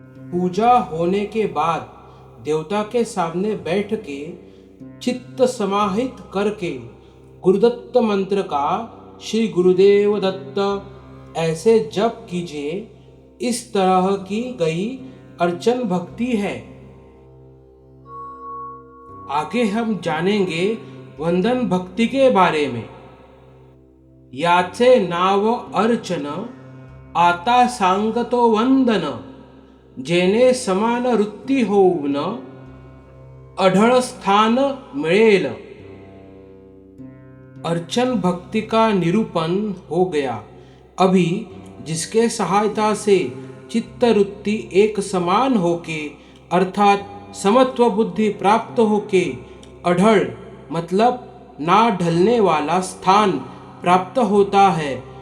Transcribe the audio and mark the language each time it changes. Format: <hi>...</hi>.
<hi>पूजा होने के बाद देवता के सामने बैठ के चित्त समाहित करके गुरुदत्त मंत्र का श्री गुरुदेव दत्त ऐसे जप कीजिए। इस तरह की गई अर्चन भक्ति है। आगे हम जानेंगे वंदन भक्ति के बारे में।</hi> <mr>याचे नाव अर्चन, आता सांगतो वंदन, जेने समान वृत्ती होऊन अढळ स्थान मिळेल।</mr> <hi>अर्चन भक्ति का निरूपण हो गया। अभी जिसके सहायता से चित्तवृत्ति एक समान होके अर्थात समत्व बुद्धि प्राप्त होके अढळ मतलब ना ढलने वाला स्थान प्राप्त होता है,</hi>